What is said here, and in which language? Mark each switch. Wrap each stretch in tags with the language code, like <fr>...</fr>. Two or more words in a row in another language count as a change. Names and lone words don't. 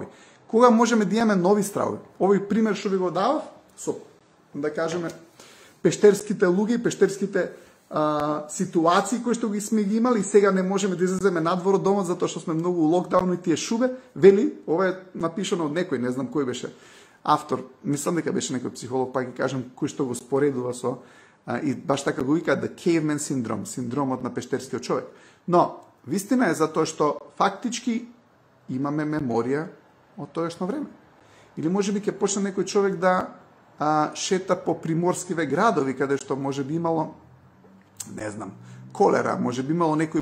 <mk>Кога можеме да имаме нови стравови? Овој пример што ви го давав со, да кажеме, пештерските луѓе, пештерските ситуации кои што ги сме ги имали и сега не можеме да излеземе надвор од домот затоа што сме многу локдаун и тие шубе, вели, ова е напишано од некој, не знам кој беше автор, мислам дека беше некој психолог, па ги кажам кој што го споредува со и баш така го вика</mk> <en>the caveman syndrome,</en> <mk>синдромот на пештерскиот човек. Но вистина е затоа што фактички имаме меморија од тоешно време. Или можеби ќе почне некој човек да шета по приморскиве градови каде што можеби имало, не знам, колера, можеби имало некои</mk>